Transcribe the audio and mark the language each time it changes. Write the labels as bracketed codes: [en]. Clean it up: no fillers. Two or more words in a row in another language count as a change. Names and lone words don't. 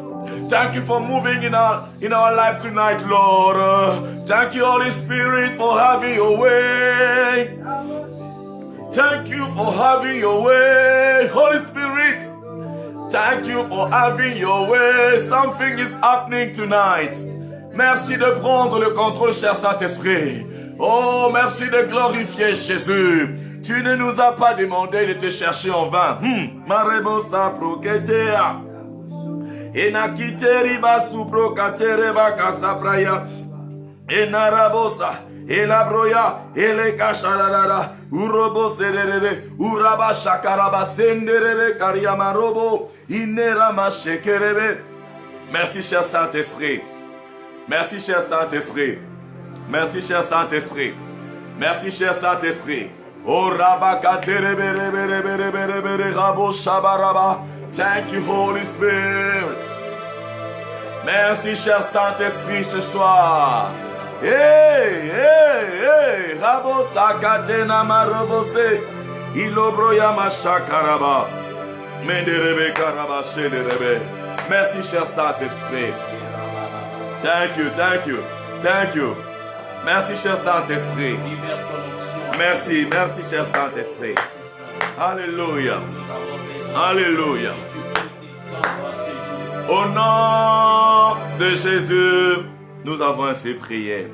[en] Thank you for moving in our life tonight, Lord. Thank you, Holy Spirit, for having your way. Thank you for having your way, Holy Spirit. Thank you for having your way. Something is happening tonight. [fr] Merci de prendre le contrôle, cher Saint-Esprit. Oh, merci de glorifier Jésus. Tu ne nous as pas demandé de te chercher en vain. Marebosa proketea. Enakiteri basu prokatere bakasapraya. Enarabosa. Elabroya. Elekasharara. Uroboserere. Urabashakaraba senderere kariamarobo. Ineramachekerebe. Merci, cher Saint-Esprit. Merci, cher Saint-Esprit. Merci, cher Saint-Esprit. Merci, cher Saint-Esprit. Oh, Rabakaterebereberebereberebere Rabo Shabaraba. [en] Thank you, Holy Spirit. [fr] Merci, cher Saint-Esprit, ce soir. Hey, hey, hey. Rabo Sakatena Marobose. Ilobroya Mashakaraba. Menderebe Karaba Shenderebe. Merci, cher Saint-Esprit. [en] Thank you, thank you, thank you. [fr] Merci, cher Saint-Esprit. Merci, merci, cher Saint-Esprit. Alléluia. Alléluia. Au nom de Jésus, nous avons ainsi prié.